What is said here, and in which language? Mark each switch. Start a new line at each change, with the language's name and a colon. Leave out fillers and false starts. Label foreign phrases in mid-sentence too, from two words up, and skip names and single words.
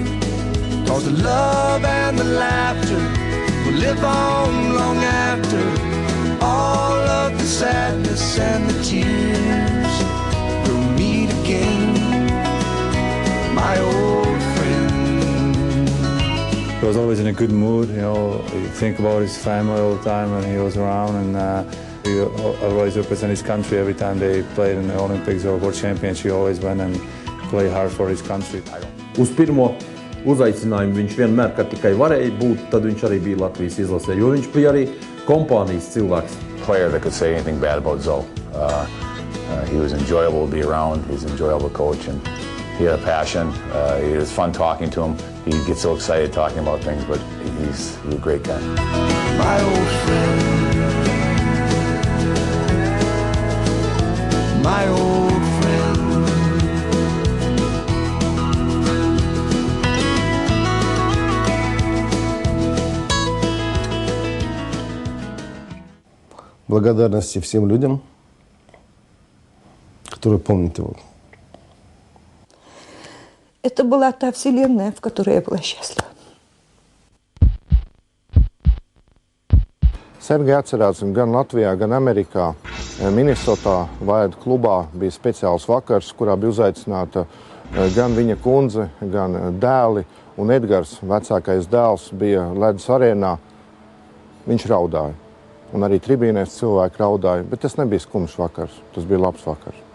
English: 'Cause the love and the laughter will live on long after all of the sadness and the tears will meet again, my old friend. He was always in a good mood, you know, you think about his family all the time when he was around, and he always represented his country every time they played in the Olympics or World Championships. He always went and played hard for his country.
Latvian: Uz pirmo uzaicinājumu viņš vienmēr, kad tikai varēja būt, tad viņš arī bija Latvijas izlasē, jo viņš bija arī kompānijas cilvēks.
English: Player that could say anything bad about Zo. He was enjoyable to be around. He's an enjoyable coach, and he had a passion. It was fun talking to him. He'd get so excited talking about things, but he's a great guy. My old friend, my old friend.
Russian: Благодарности всем людям, которые помнят его. Это была та вселенная, в которой я была счастлива.
Latvian: Sergei atcerās, gan Latvijā, gan Amerikā, Minnesotā Vaida klubā bija speciāls vakars, kurā bija uzaicināta gan viņa kundze, gan dēli, un Edgars, vecākais dēls, bija ledus arēnā. Viņš raudāja. Un arī tribīnēs cilvēki raudāja, bet tas nebija skumjš vakars, tas bija labs vakars.